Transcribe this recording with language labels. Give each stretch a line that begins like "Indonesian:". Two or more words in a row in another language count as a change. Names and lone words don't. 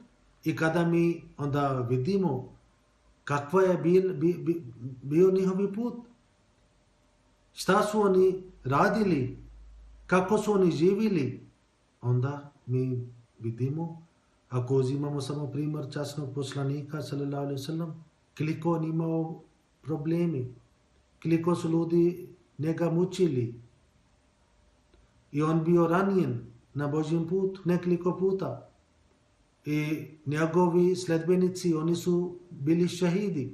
Bosnian: I kada mi onda vidimo kakva je bio njihovi put, šta su oni radili, kako su oni živjeli, onda mi vidimo, ako uzimamo samo primjer časnog poslanika,
Arabic: صلى الله عليه وسلم,
Bosnian: koliko on imao problemi, koliko su ljudi njega mučili. I on bio ranjen na Božjem putu nekoliko puta. I njegovi sledbenici, oni su bili šahidi.